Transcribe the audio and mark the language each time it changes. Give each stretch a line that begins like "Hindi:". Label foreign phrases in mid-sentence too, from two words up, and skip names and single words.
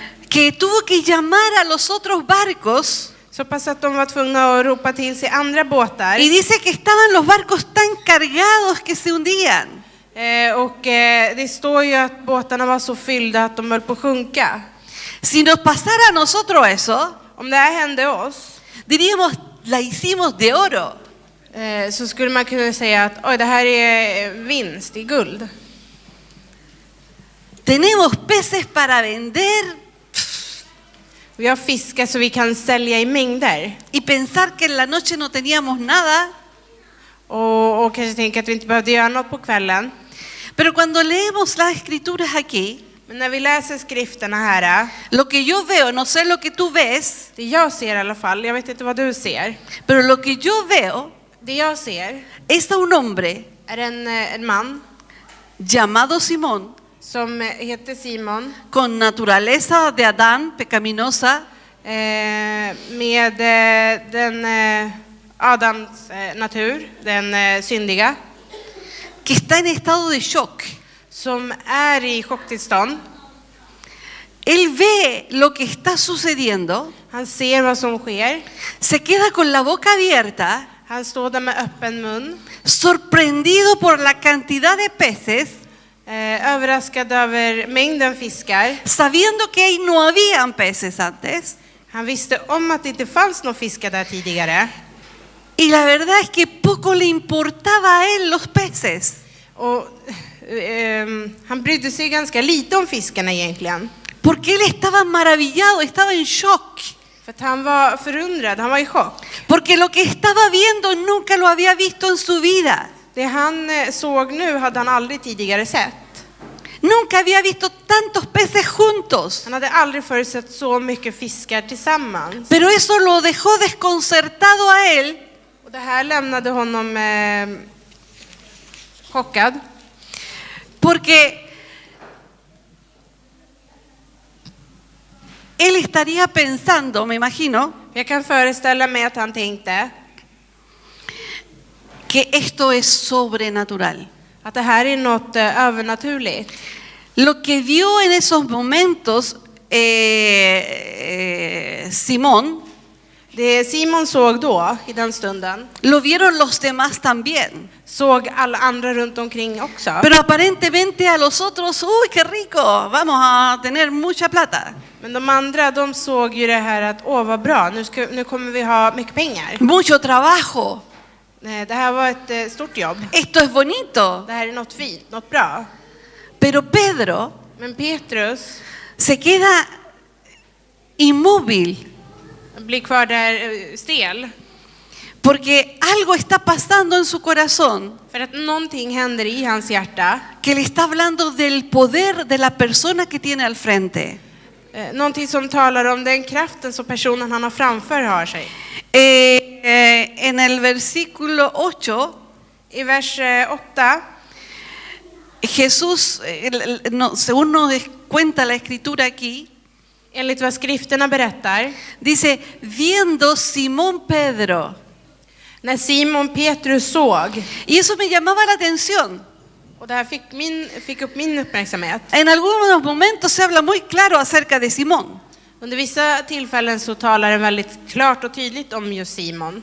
Spanish: que tuvo que llamar a los otros barcos.
Swedish: Så pass att de var tvungna att ropa till sig andra båtar.
Spanish: Y dice que estaban los barcos tan cargados que se hundían.
Swedish: Det står ju att båtarna var så fyllda att de höll på att sjunka.
Spanish: Si nos pasara a nosotros eso,
Swedish: Om det här hände oss,
Spanish: diríamos, la hicimos de oro.
Swedish: så skulle man kunna säga att oj, det här är vinst, det är guld.
Spanish: Tenemos peces para vender
Swedish: Vi har fiskar så vi kan sälja i mängder.
Spanish: y pensar que en la noche no teníamos nada.
Swedish: Och kanske tänka att vi inte behövde göra något på kvällen.
Spanish: Pero cuando leemos las escrituras aquí,
Swedish: Men när vi läser skrifterna här,
Spanish: lo que yo veo, no sé lo que tú ves,
Swedish: det jag ser i alla fall, jag vet inte vad du ser.
Spanish: pero lo que yo veo
Swedish: Det jag ser
Spanish: es a un hombre
Swedish: är en man
Spanish: llamado Simón,
Swedish: som heter Simon
Spanish: con naturaleza de Adán pecaminosa,
Swedish: med den Adams natur, den syndiga,
Spanish: que está en estado de shock.
Swedish: som är i chocktillstånd.
Spanish: Él ve lo que está sucediendo,
Swedish: Han ser vad som sker.
Spanish: se queda con la boca abierta,
Swedish: Han står där med öppen mun,
Spanish: sorprendido por la cantidad de peces,
Swedish: överraskad över mängden fiskar.
Spanish: sabiendo que ahí no habían peces antes.
Swedish: Han visste om att det inte fanns någon fiskar där tidigare.
Spanish: Y la verdad es que poco le importaba a él los peces.
Swedish: Och han brydde sig ganska lite om fiskarna egentligen.
Spanish: Porque él estaba maravillado, estaba en shock.
Swedish: För att han var förundrad, han var i chock.
Spanish: Porque lo que estaba viendo nunca lo había visto en su vida.
Swedish: Det han såg nu hade han aldrig tidigare sett.
Spanish: Nunca había visto tantos peces juntos.
Swedish: Han hade aldrig förut sett så mycket fiskar tillsammans.
Spanish: Pero eso lo dejó desconcertado a él.
Swedish: Och det här lämnade honom chockad.
Spanish: Porque él estaría pensando, me imagino,
Swedish: Jag kan föreställa mig att han tänkte
Spanish: que esto es sobrenatural.
Swedish: att det här är något övernaturligt.
Spanish: Lo que vio en esos momentos Simón,
Swedish: Det Simon såg då, i den stunden,
Spanish: lo vieron los demás también.
Swedish: såg alla andra runt omkring också.
Spanish: Pero aparentemente a los otros, uy, qué rico, vamos a tener mucha plata.
Swedish: Men de andra, de såg ju det här att åh vad bra, nu kommer vi ha mycket pengar.
Spanish: Mucho trabajo.
Swedish: Det här var ett stort jobb.
Spanish: Esto es bonito.
Swedish: Det här är något fint, något bra.
Spanish: Pero Pedro
Swedish: Men Petrus
Spanish: se queda inmóvil
Swedish: blir kvar där stel.
Spanish: porque algo está pasando en su corazón
Swedish: För att någonting händer i hans hjärta.
Spanish: que le está hablando del poder de la persona que tiene al frente.
Swedish: Någonting som talar om den kraften som personen han har framför har sig.
Spanish: En el versículo 8,
Swedish: I vers 8
Spanish: Jesús, según nos cuenta la escritura aquí,
Swedish: enligt vad skrifterna berättar,
Spanish: dice, viendo Simón Pedro.
Swedish: när Simon Petrus såg,
Spanish: Y eso me llamaba la atención.
Swedish: Och det här fick upp min uppmärksamhet.
Spanish: En algunos momentos se habla muy claro acerca de Simón.
Swedish: Under vissa tillfällen så talar det väldigt klart och tydligt om just Simon.